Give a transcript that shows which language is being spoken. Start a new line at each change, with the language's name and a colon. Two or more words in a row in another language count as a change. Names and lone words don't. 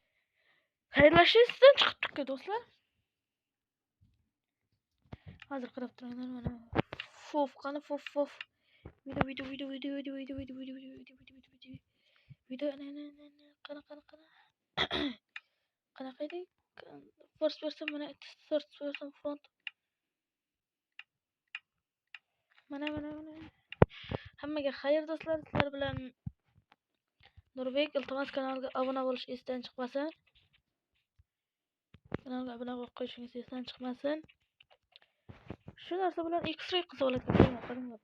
Uzbek: Xayrlashishdan chiqibdik do'stlar. Hozir qarab turinglar mana. Fof, qani fof. Video. Qanaqa edi?
English: First person mana first person front.
Uzbek: Mana. Hammaga xayr do'stlar, sizlar bilan Nurbek, iltimos kanalga obuna bo'lish esdan chiqmasin. Kanalga obuna bo'lib qo'yishingiz esdan chiqmasin. Shu narsa bilan X-ray qilsa bo'ladigan qaranglar.